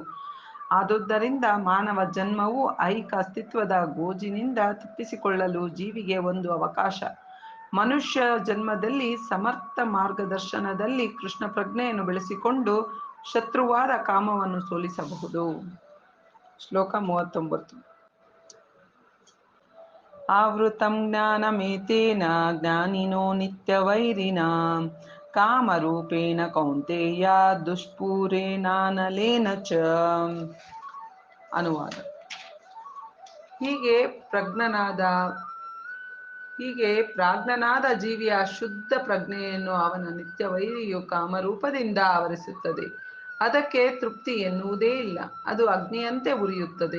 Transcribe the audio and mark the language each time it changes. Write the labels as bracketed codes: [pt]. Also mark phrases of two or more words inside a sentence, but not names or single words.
[kn] ಆದುದರಿಂದ ಮಾನವ ಜನ್ಮವು ಐಕ ಅಸ್ತಿತ್ವದ ಗೋಜಿನಿಂದ ತಪ್ಪಿಸಿಕೊಳ್ಳಲು ಜೀವಿಗೆ ಒಂದು ಅವಕಾಶ. ಮನುಷ್ಯ ಜನ್ಮದಲ್ಲಿ ಸಮರ್ಥ ಮಾರ್ಗದರ್ಶನದಲ್ಲಿ ಕೃಷ್ಣ ಪ್ರಜ್ಞೆಯನ್ನು ಬೆಳೆಸಿಕೊಂಡು ಶತ್ರುವಾದ ಕಾಮವನ್ನು ಸೋಲಿಸಬಹುದು. [sa] ಶ್ಲೋಕ 39. ಆವೃತಂ ಜ್ಞಾನಮೇತೇನ ಜ್ಞಾನಿನೋ ನಿತ್ಯವೈರಿಣ ಕಾಮರೂಪೇಣ ಕೌಂತೆಯ ದುಷ್ಪೂರೇಣಾನಲೇನ ಚ. [kn] ಅನುವಾದ. ಹೀಗೆ ಪ್ರಾಜ್ಞನಾದ ಜೀವಿಯ ಶುದ್ಧ ಪ್ರಜ್ಞೆಯನ್ನು ಅವನ ನಿತ್ಯ ವೈರಿಯು ಕಾಮರೂಪದಿಂದ ಆವರಿಸುತ್ತದೆ. ಅದಕ್ಕೆ ತೃಪ್ತಿ ಎನ್ನುವುದೇ ಇಲ್ಲ, ಅದು ಅಗ್ನಿಯಂತೆ ಉರಿಯುತ್ತದೆ.